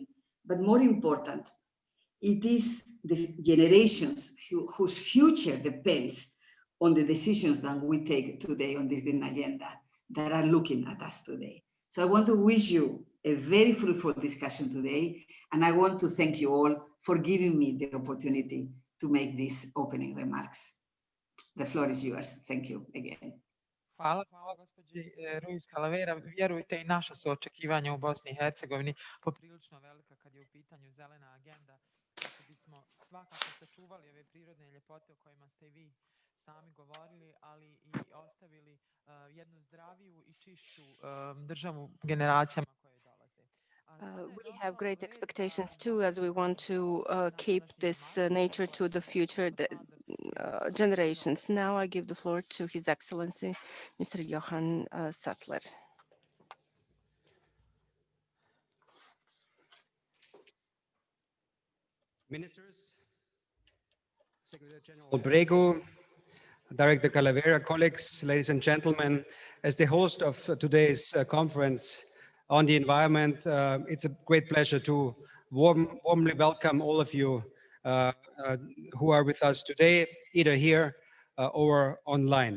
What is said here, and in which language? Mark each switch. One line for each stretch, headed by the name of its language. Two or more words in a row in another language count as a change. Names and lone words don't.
English: But more important, it is the generations whose future depends on the decisions that we take today on this Green Agenda that are looking at us today. So I want to wish you a very fruitful discussion today, and I want to thank you all for giving me the opportunity to make these opening remarks. The floor is yours. Thank you again.
Bosnian: Hvala, hvala gospođi Ruiz Calavera. Vjerujte, i naša su očekivanja u Bosni i Hercegovini poprilično velika kad je u pitanju zelena agenda, kako bismo svakako sačuvali ove prirodne ljepote o kojima ste i vi sami govorili, ali i ostavili jednu zdraviju i čišću državu generacijama koje dolaze.
English: We have great expectations too, as we want to keep this nature to the future generations. Now I give the floor to His Excellency, Mr. Johan Sattler. Ministers, Secretary General Bregu, Director Calavera, colleagues, ladies and gentlemen, as the host of today's conference on the environment, it's a great pleasure to warmly welcome all of you who are with us today, either here or online.